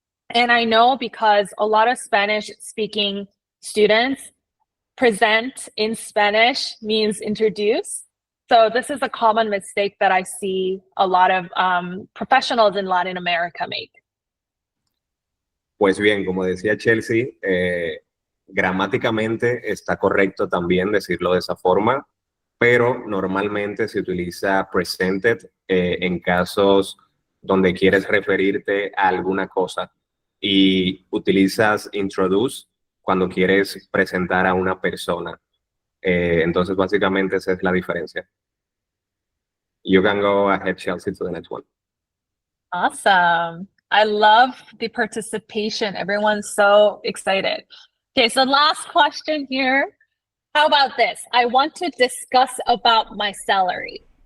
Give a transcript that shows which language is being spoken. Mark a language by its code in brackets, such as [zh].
[en] And I know because a lot of Spanish speaking students present in Spanish means introduce. So this is a common mistake that I see a lot of professionals in Latin America make. [es] Pues bien, como decía Chelsea, gramáticamente está correcto también decirlo de esa forma, pero normalmente se utiliza presented en casos donde quieres referirte a alguna cosa y utilizas introduce cuando quieres presentar a una persona. Entonces, básicamente esa es la diferencia. [en] You can go ahead, Chelsea, to the next one. Awesome. I love the participation. Everyone's so excited. Okay, so last question here. How about this? I want to discuss about my salary.